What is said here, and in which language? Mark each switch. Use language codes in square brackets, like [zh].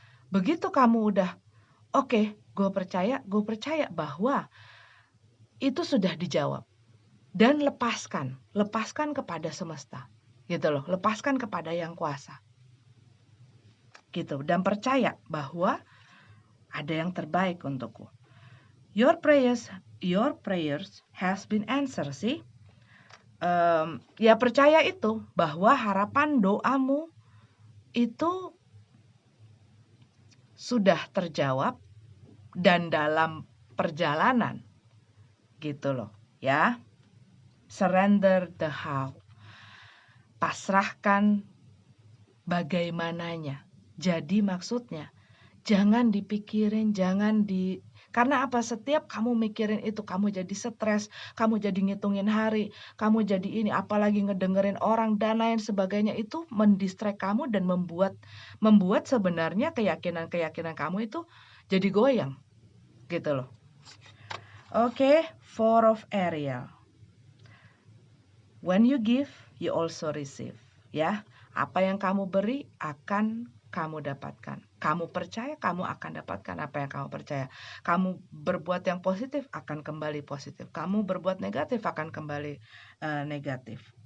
[id] Begitu kamu udah, oke, gue percaya bahwa itu sudah dijawab. Dan lepaskan kepada semesta, gitu loh, lepaskan kepada yang kuasa, gitu. Dan percaya bahwa ada yang terbaik untukku. [en] Your prayers has been answered, sih. [id] Ya percaya itu bahwa harapan doamu itu sudah terjawab dan dalam perjalanan, gitu loh, ya. [en] Surrender the how. [id] Pasrahkan bagaimananya. Jadi maksudnya jangan dipikirin, karena apa, setiap kamu mikirin itu kamu jadi stres, kamu jadi ngitungin hari, kamu jadi ini, apalagi ngedengerin orang dan lain sebagainya, itu mendistract kamu dan membuat sebenarnya keyakinan kamu itu jadi goyang, gitu loh. [en] Oke, Four of Ariel. When you give, you also receive. [id] Ya, apa yang kamu beri akan kamu dapatkan. Kamu percaya, kamu akan dapatkan apa yang kamu percaya. Kamu berbuat yang positif, akan kembali positif. Kamu berbuat negatif, akan kembali negatif.